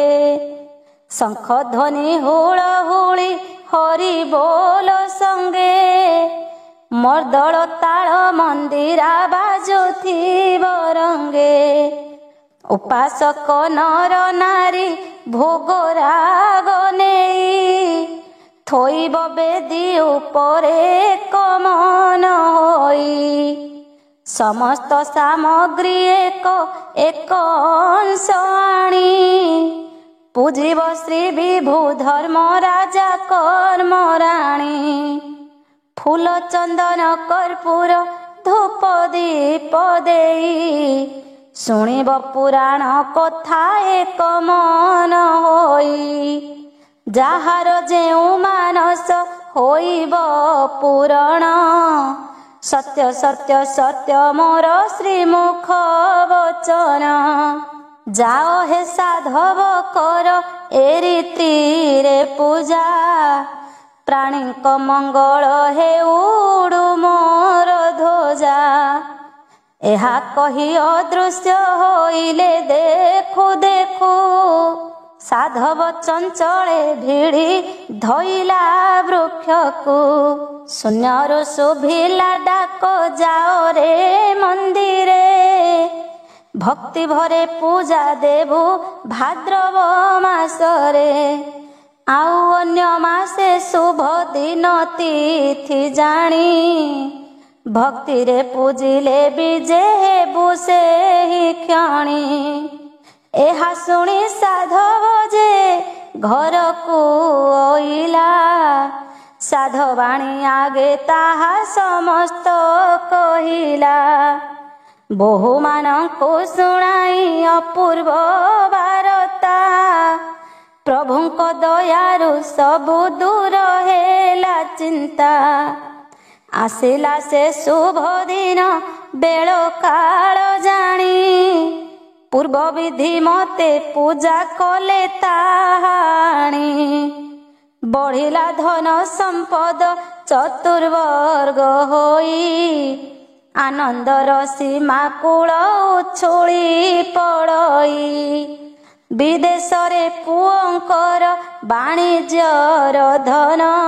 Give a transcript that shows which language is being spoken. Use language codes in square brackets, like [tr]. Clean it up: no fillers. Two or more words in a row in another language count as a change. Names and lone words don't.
[or] ଶଙ୍ଖ ଧ୍ୱନି ହୁଳହୁଳି ହରି ବୋଲ ସଙ୍ଗେ, ମର୍ଦ୍ଦଳ ତାଳ ମନ୍ଦିରା ବାଜୁଥିବ ରଙ୍ଗେ। ଉପାସକ ନର ନାରୀ ଭୋଗ ରାଗ ନେଇ, ଥୋଇବ ବେଦୀ ଉପରେ କମନ ହୋଇ। ସମସ୍ତ ସାମଗ୍ରୀ ଏକ ଅଂଶ ଆଣି ପୂଜିବ ଶ୍ରୀ ବିଭୁ ଧର୍ମ ରାଜା କର୍ମରାଣୀ ଫୁଲ ଚନ୍ଦନ କର୍ପୂର ଧୂପ ଦୀପ ଦେଇ ଶୁଣିବ ପୁରାଣ କଥା ଏକ ମନ ହୋଇ ଜାହାର ଜେଉ ମାନସ ହୋଇବ ପୂରଣ ସତ୍ୟ ସତ୍ୟ ସତ୍ୟ ମୋର ଶ୍ରୀମୁଖ ବଚନ ଜାଓ ହେ ସାଧବ କର ଏ ରୀତି ରେ ପୂଜା ପ୍ରାଣୀ ମଙ୍ଗଳ ହେ ଉଡ଼ୁ ମୋର ଧ୍ୱଜା ଏହା କହି ଅଦୃଶ୍ୟ ହୋଇଲେ ଦେଖୁ ଦେଖୁ ସାଧବ ଚଞ୍ଚଳେ ଭିଡ଼ି ଧଇଲା ବୃକ୍ଷକୁ ଶୂନ୍ୟରୁ ଶୁଭିଲା ଡାକ ଜାଓ ରେ ମନ୍ଦିରେ ଭକ୍ତି ଭରେ ପୂଜା ଦେବୁ ଭାଦ୍ରବ ମାସରେ ଆଉ ଅନ୍ୟ ମାସେ ଶୁଭ ଦିନ ତିଥି ଜାଣି ଭକ୍ତି ରେ ପୂଜିଲେ ବିଜେ ହେବୁ ସେହି କ୍ଷଣି ଏହା ଶୁଣି ସାଧବ ଜେ ଘର କୋ ଓଇଲା ସାଧବାଣୀ ଆଗେ ତାହା ସମସ୍ତ କହିଲା ବହୁ ମାନଙ୍କୁ ଶୁଣାଇ ଅପୂର୍ବ ବାର୍ତ୍ତା ପ୍ରଭୁଙ୍କ ଦୟାରୁ ସବୁ ଦୂର ହେଲା ଚିନ୍ତା ଆସିଲା ସେ ଶୁଭ ଦିନ ବେଳ କାଳ ଜାଣି ପୂର୍ବ ବିଧି ମତେ ପୂଜା କଲେ ତାହାଣି ବଢ଼ିଲା ଧନ ସମ୍ପଦ ଚତୁର୍ବର୍ଗ ହୋଇ ଆନନ୍ଦର ସୀମା କୂଳ ଉଛୁଳି ପଡ଼ଇ ବିଦେଶ ରେ ପୁଅଙ୍କର ବାଣିଜ୍ୟର ଧନ